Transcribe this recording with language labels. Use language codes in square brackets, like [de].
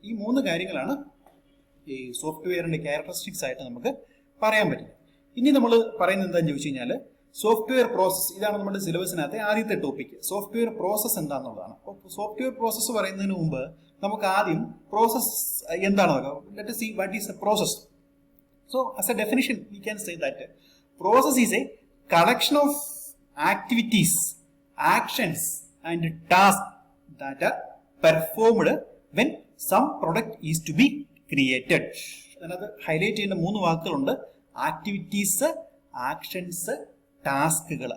[ml] ഈ മൂന്ന് കാര്യങ്ങളാണ് ഈ സോഫ്റ്റ്വെയറിന്റെ ക്യാരക്ടറിസ്റ്റിക്സ് ആയിട്ട് നമുക്ക് പറയാൻ പറ്റുന്നത്. ഇനി നമ്മൾ പറയുന്നത് എന്താണെന്ന് ചോദിച്ചു കഴിഞ്ഞാൽ സോഫ്റ്റ്വെയർ പ്രോസസ്. ഇതാണ് നമ്മുടെ സിലബസിനകത്തെ ആദ്യത്തെ ടോപ്പിക്. Software process എന്താണെന്നുള്ളതാണ്. അപ്പോൾ സോഫ്റ്റ്വെയർ പ്രോസസ്സ് പറയുന്നതിന് മുമ്പ് നമുക്ക് ആദ്യം പ്രോസസ് എന്താണ് നോക്കാം. [en] Let us see what is a process. So as a definition we can say that process is a collection of activities, actions and tasks that are performed when some product is to be created. [ml] അതിനകത്ത് highlight ചെയ്യേണ്ട മൂന്ന് വാക്കുകളുണ്ട്: activities, actions, ടാസ്കുകൾ.